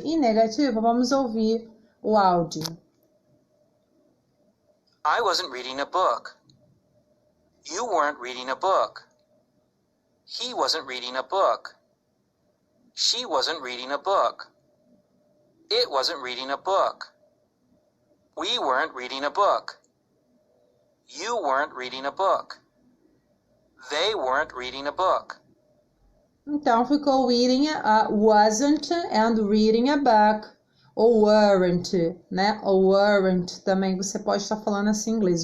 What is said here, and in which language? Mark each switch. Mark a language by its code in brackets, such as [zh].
[pt] E negativa, vamos ouvir o áudio. [en] I wasn't reading a book. You weren't reading a book. He wasn't reading a book. She wasn't reading a book. It wasn't reading a book. We weren't reading a book. You weren't reading a book. They weren't reading a book. [pt] Então ficou [en] reading, wasn't and reading a book. [pt] Ou weren't, né? Ou weren't também você pode estar falando assim em inglês.